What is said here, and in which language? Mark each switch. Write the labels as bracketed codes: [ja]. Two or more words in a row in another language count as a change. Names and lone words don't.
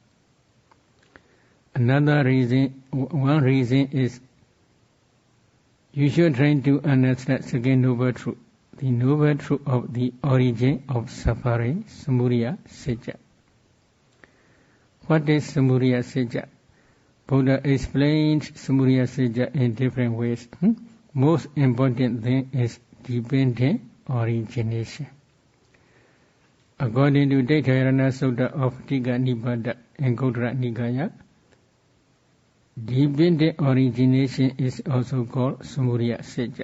[en] One reason is you should try to understand second noble truth, the noble truth of the origin of suffering, [pi] samudaya sajja. [en] What is [pi] samudaya sajja? [en] Buddha explains [pi] samudaya sajja [en] in different ways. Most important thing is dependent origination. According to Daittayarana Sutta of Tika Nibbata and Gauttara Nikaya, dependent origination is also called samudaya sajja.